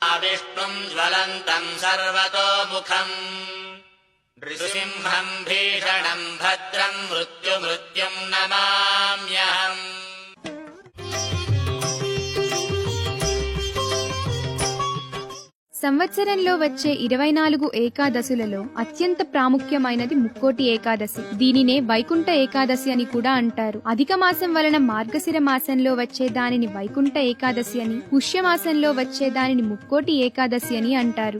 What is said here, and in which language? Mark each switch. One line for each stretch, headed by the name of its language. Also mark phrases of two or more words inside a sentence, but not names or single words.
Sanskrit: महाविष्णुम् ज्वलन्तम् सर्वतोमुखम् नृसिंहम् भीषणम् भद्रम् मृत्युम् नमाम्यहम्।
Telugu: సంవత్సరంలో వచ్చే 24 ఏకాదశులలో అత్యంత ప్రాముఖ్యమైనది ముక్కోటి ఏకాదశి. దీనినే వైకుంఠ ఏకాదశి అని కూడా అంటారు. అధిక మాసం వలన మార్గశిర మాసంలో వచ్చే దానిని వైకుంఠ ఏకాదశి అని, పుష్యమాసంలో వచ్చే దానిని ముక్కోటి ఏకాదశి అని అంటారు.